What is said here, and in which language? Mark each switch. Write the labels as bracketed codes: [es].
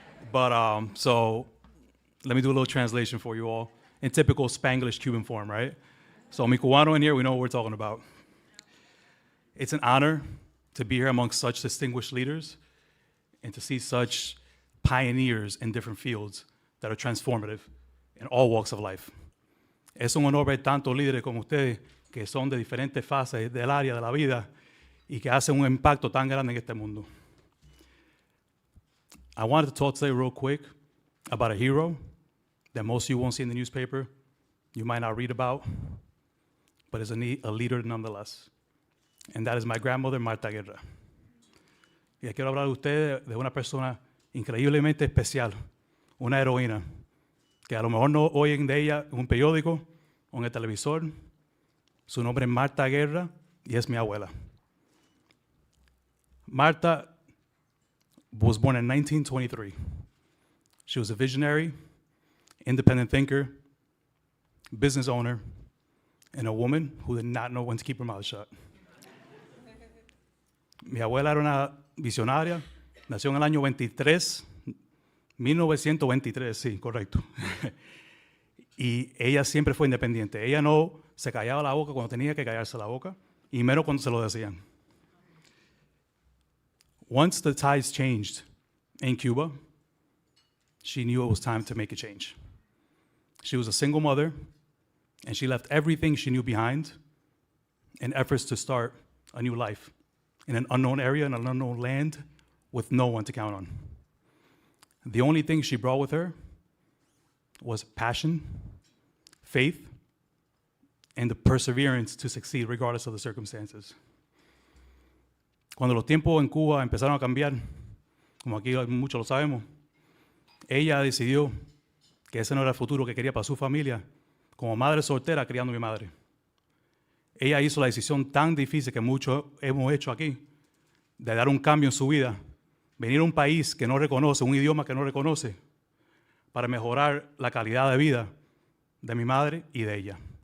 [en] But so let me do a little translation for you all in typical Spanglish Cuban form, right? So [es] mi cubano [en] in here, we know what we're talking about. It's an honor to be here amongst such distinguished leaders and to see such pioneers in different fields that are transformative in all walks of life. [es] Es un honor ver tantos líderes como ustedes que son de diferentes fases del área de la vida y que hacen un impacto tan grande en este mundo. [en] I wanted to talk today real quick about a hero that most of you won't see in the newspaper, you might not read about, but is a leader nonetheless. And that is my grandmother, Marta Guerra. [es] Y quiero hablar de ustedes de una persona increíblemente especial, una heroína, que a lo mejor no oyen de ella en un periódico o en el televisor. Su nombre es Marta Guerra y es mi abuela. [en] Marta was born in 1923. She was a visionary, independent thinker, business owner, and a woman who did not know when to keep her mouth shut. [es] Mi abuela era una visionaria, nació en el año 1923, sí, correcto. Y ella siempre fue independiente. Ella no se callaba la boca cuando tenía que callarse la boca, y menos cuando se lo decían. [en] Once the tides changed in Cuba, she knew it was time to make a change. She was a single mother, and she left everything she knew behind in efforts to start a new life in an unknown area, in an unknown land, with no one to count on. The only thing she brought with her was passion, faith, and the perseverance to succeed regardless of the circumstances. [es] Cuando los tiempos en Cuba empezaron a cambiar, como aquí muchos lo sabemos, ella decidió que ese no era el futuro que quería para su familia, como madre soltera criando a mi madre. Ella hizo la decisión tan difícil que muchos hemos hecho aquí, de dar un cambio en su vida, venir a un país que no reconoce, un idioma que no reconoce, para mejorar la calidad de vida de mi madre y de ella.